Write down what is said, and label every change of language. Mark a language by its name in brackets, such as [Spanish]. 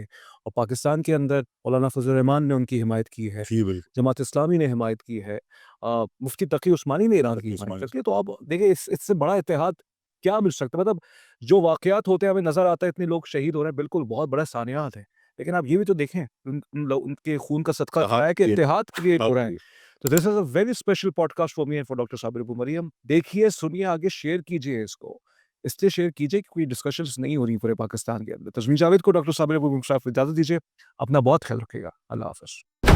[Urdu] اور پاکستان کے اندر مولانا فضل الرحمان نے ان کی حمایت کی ہے، جماعت اسلامی نے حمایت کی ہے، مفتی تقی عثمانی نے ایران کی حمایت کی ہے. تو اب دیکھیں اس سے بڑا اتحاد کیا مل سکتا ہے؟ مطلب جو واقعات ہوتے ہیں ہمیں نظر آتا ہے اتنے لوگ شہید ہو رہے ہیں، بالکل بہت بڑا سانحات ہے، لیکن آپ یہ بھی تو دیکھیں ان کے خون کا صدقہ کھایا کہ اتحاد کریٹ ہو رہا ہے. [English] تو دس از a very special pod cost for me and for doctor Sabir Abu Maryam. [Urdu] دیکھیے، سنیے، آگے شیئر کیجیے اس کو، اس لیے شیئر کیجیے کہ کوئی ڈسکشنز نہیں ہو رہی پورے پاکستان کے اندر. تسمیم جاوید کو ڈاکٹر صابر ابو مریم صاحب اجازت دیجیے. اپنا بہت خیال رکھیے گا. اللہ حافظ.